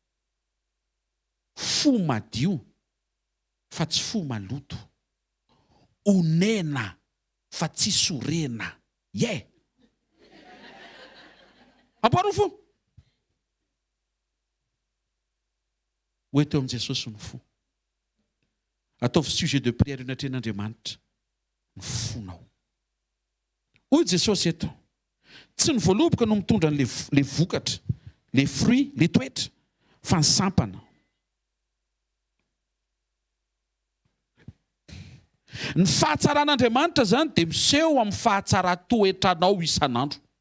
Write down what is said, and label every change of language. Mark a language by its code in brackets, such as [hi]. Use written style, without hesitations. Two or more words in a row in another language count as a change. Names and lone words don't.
[mg] Fo madio fa tsy fo maloto. Onena fa tsy sorena. Amboaro fo. hoe teo amin'i Jesosy ny fo. Ataovy [fr] sujet de prière [mg] io natren'Andriamanitra ny fonao. Hoy Jesosy eto, tsy ny voaloboka no mitondra le vokatra, [fr] le fruit, [mg] le toetra, fa ny sampana. Ny fahatsaran'Andriamanitra zany dia miseho amin'ny fahatsara-toetranao isan'andro.